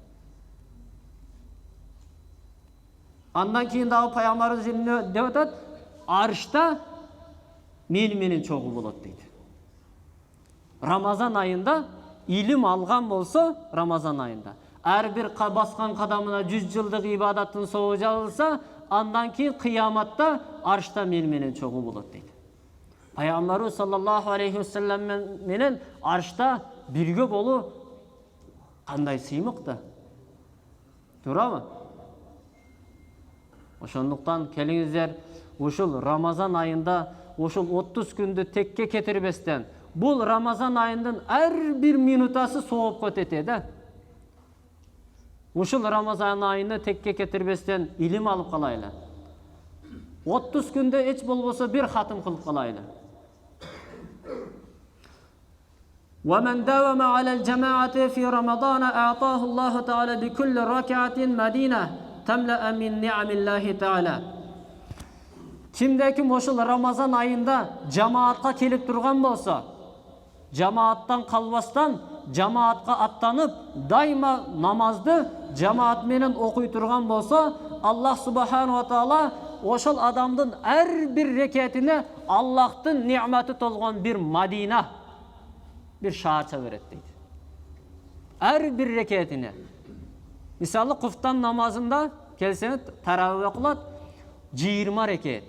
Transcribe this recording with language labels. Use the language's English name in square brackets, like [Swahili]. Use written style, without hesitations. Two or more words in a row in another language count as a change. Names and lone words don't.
[Kyrgyz] Андан кийин дагы Пайгамбарыбыз деп атат, арышта менен чогуу болот дейт. Рамазан айында илим алган болсо, Рамазан айында ар бир баскан кадамына 100 жылдык ибадаттын соогу жазылса, андан кийин кыяматта арышта менен чогуу болот дейт. Пайгамбарыбыз [Arabic] صلى الله عليه وسلم [Kyrgyz] менен арышта бирге болуу кандай сыймыкты? Туурабы? Ошондуктан келиңиздер, ушул Рамазан айында ушул 30 күндү текке кетирбестен, бул Рамазан айындын ар бир минутасы соопко тете да. Ушул Рамазан айында текке кетирбестен илим алып калайлы. 30 күндө эч болбосо бир хатым кылып калайлы. [Arabic] ومن داوم على الجماعة في رمضان أعطاه الله تعالى بكل ركعة مدينة تملأ من نعم الله تعالى. [Kyrgyz] Kimde kim ошол Рамазан айында жамаатка келип турган болсо, жамааттан калбастан жамаатка аттанып, дайыма намазды жамаат менен окуй турган болсо, [Arabic] الله سبحانه وتعالى [Kyrgyz] ошол адамдын ар бир рекетине Аллахтын ниъматы толгон бир Мадина, бир шаарча берет дейт. Ар бир рекетине. Мисалы куфтан намазында келсеңиз таравih окулат 20 рекет.